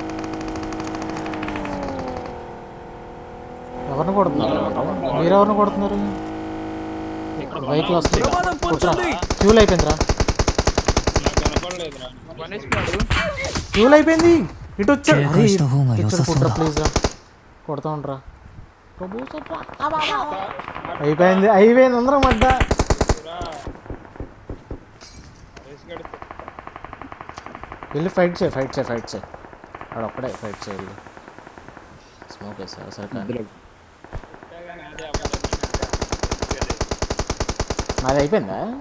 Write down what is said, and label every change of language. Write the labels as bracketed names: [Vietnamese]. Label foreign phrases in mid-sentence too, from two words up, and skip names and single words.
[Telugu] ఎవరిని కొడుతున్నారు? మీరు ఎవరిని కొడుతున్నారు? వెహికల్ వస్తుంది. ఫ్యూల్ అయిపోయిందిరా. నాకు కనపడలేదురా. ఫ్యూల్ అయిపోయింది. ఇటు వచ్చాడు. [Japanese] 警戒した方が良さそうだ。 [Telugu] ప్లీజ్ రా, కొడతా ఉండరా. అయిపోయింది అయిపోయింది అందరం అడ్డా. వెళ్ళి ఫైట్ చేయి వాడు ఒక్కడే ఫైట్ చేయాలి. స్మోక్ వేసారు సరే కానీ నాది అయిపోయిందా?